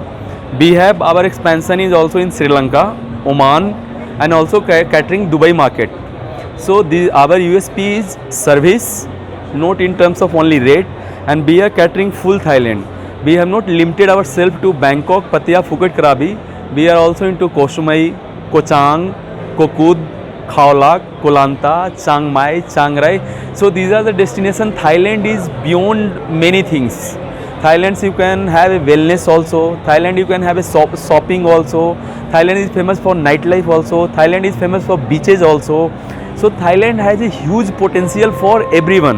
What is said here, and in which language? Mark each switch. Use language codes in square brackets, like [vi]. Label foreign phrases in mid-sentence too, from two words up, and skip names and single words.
[en] We have our expansion is also in Sri Lanka, Oman, and also catering Dubai market. So our USP is service, not in terms of only rate, and we are catering full Thailand. We have not limited ourselves to Bangkok, Pattaya, Phuket, Krabi. We are also into Koh Samui, Koh Chang, Koh Kud, Khao Lak, Koh Lanta, Chiang Mai, Chiang Rai. So these are the destinations. Thailand is beyond many things. Thailand you can have a wellness also. Thailand you can have a shopping also. Thailand is famous for nightlife also. Thailand is famous for beaches also. So Thailand has a huge potential for everyone.